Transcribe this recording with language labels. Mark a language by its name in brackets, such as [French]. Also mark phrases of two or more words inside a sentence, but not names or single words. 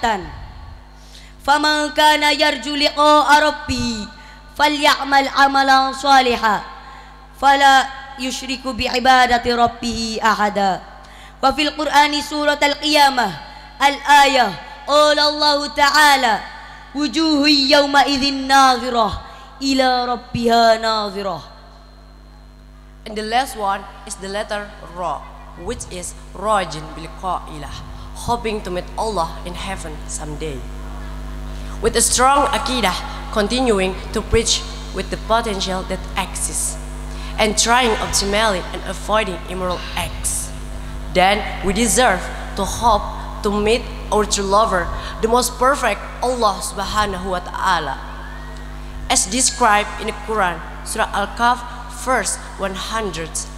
[Arabic] فمن كان يرجو لقاء ربه فليعمل عملا صالحا فلا يشرك بعبادة ربه أحدا و في القرآن سورة القيامة الآية قال الله تعالى وجوه يوم إذ ناضرة إلى ربها ناظرة. [English] And the last one is the letter Ra, which is [Arabic] راج بالقيلة, [English] hoping to meet Allah in heaven someday. With a strong akidah, continuing to preach with the potential that exists, and trying optimally and avoiding immoral acts, then we deserve to hope to meet our true lover, the most perfect Allah [Arabic] سبحانه وتعالى, [English] as described in the Quran, Surah Al-Kahf, verse 110.